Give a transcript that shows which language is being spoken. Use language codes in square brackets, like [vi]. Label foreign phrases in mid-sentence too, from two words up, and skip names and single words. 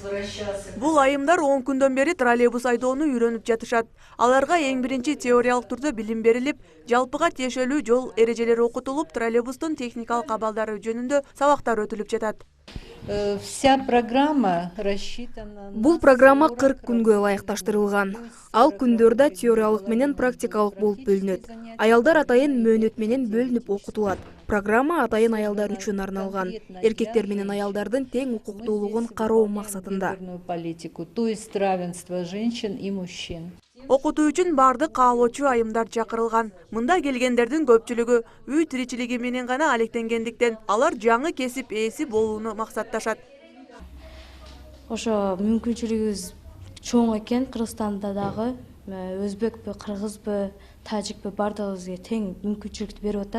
[ky] Бул айымдар 10 күндөн бери троллейбус айдоону үйрөнүп жатышат. Аларга эң биринчи теориялык турда билим берилип, жалпыга тиешелүү жол эрежелери окутулуп, троллейбустун техникалык абалдары жөнүндө сабактар өтүлүп жатат. [ru] Вся программа рассчитана. [ky] Бул программа 40 күнгө ылайыкташтырылган. Ал күндөрдө теориялык менен практикалык болуп бөлүнөт. Аялдар атайын мөөнөт менен бөлүнүп окутулат. Программа атайын аялдар үчүн арналган. Эркектер менен аялдардын тең укуктуулугун кароо максатында. [ru] Политику, то есть равенство женщин и мужчин. [ky] Окутуу үчүн бардык каалоочу айымдар чакырылган. Мында келгендердин көпчүлүгү үй тиричилиги менен гана алектенгендиктен, алар жаңы кесип ээси болууну максатташат. Ошо мүмкүнчүлүгүбүз чоң экен. Кыргызстанда дагы өзбекпи, кыргызбы, тажикпи бардыгыбызга тең мүмкүнчүлүктү берип атат.